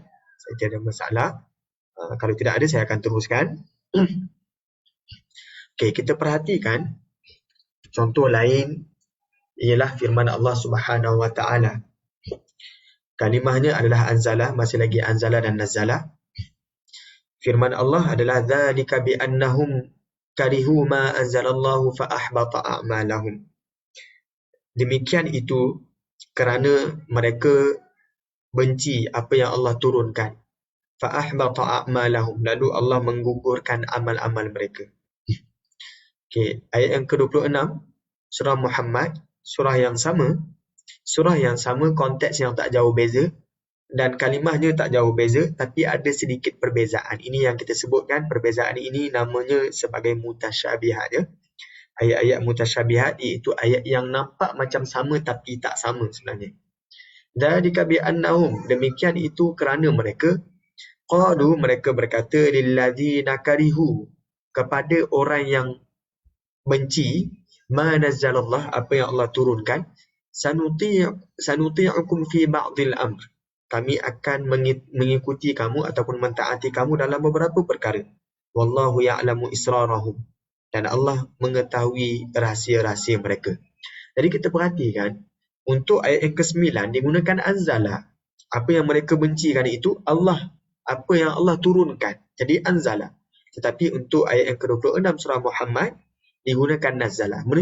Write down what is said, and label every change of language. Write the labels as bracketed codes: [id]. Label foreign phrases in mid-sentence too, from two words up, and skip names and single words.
[ms] Saya tiada masalah. Kalau tidak ada, saya akan teruskan. Okey, kita perhatikan contoh lain ialah firman [ar] الله سبحانه وتعالى. [ms] Kalimahnya adalah anzala, masih lagi anzala dan nazala. Firman Allah adalah [ar] ذلك بأنهم كرهوا ما أنزل الله فأحبط أعمالهم. [ms] Demikian itu kerana mereka benci apa yang Allah turunkan. [ar] فأحبط أعمالهم, [ms] lalu Allah menggugurkan amal-amal mereka. Okey, ayat yang ke-26 surah Muhammad, surah yang sama, konteks yang tak jauh beza dan kalimahnya tak jauh beza, tapi ada sedikit perbezaan. Ini yang kita sebutkan, perbezaan ini namanya sebagai mutasyabihat, ya. Ayat-ayat mutasyabihat iaitu ayat yang nampak macam sama tapi tak sama sebenarnya. [ar] ذلك بأنهم, [ms] demikian itu kerana mereka qalu, mereka berkata [ar] للذين كرهوا, [ms] kepada orang yang benci [ar] ما نزل الله, [ms] apa yang Allah turunkan, [ar] سنطيعكم في بعض الأمر, [ms] kami akan mengikuti kamu ataupun mentaati kamu dalam beberapa perkara. [ar] والله يعلم إسرارهم, [ms] dan Allah mengetahui rahsia-rahsia mereka. Jadi kita perhatikan, untuk ayat yang ke-9 digunakan anzala. Apa yang mereka bencikan itu Allah, apa yang Allah turunkan. Jadi anzala. Tetapi untuk ayat yang ke-26 surah Muhammad digunakan nazala.